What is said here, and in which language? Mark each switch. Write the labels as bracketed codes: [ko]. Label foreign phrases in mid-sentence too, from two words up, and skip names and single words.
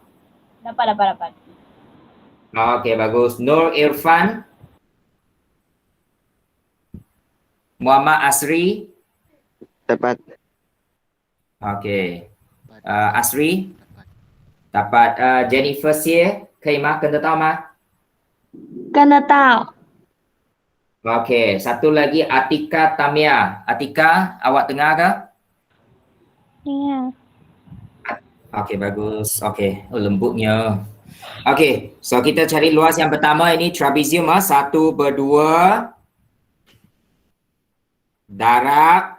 [ms] Dapat. Okey, bagus. Nur Irfan. Muhammad Asri. Dapat. [zh] OK，Asri dapat Jennifer Xie 可以吗？跟得到吗？跟得到。 [ms] OK，satu lagi Atika Tamia. Atika, awak dengar ke? Dengar. OK, bagus. OK, oh, lembutnya. OK, so kita cari luas yang pertama ini trapezium. Satu berdua. Darab.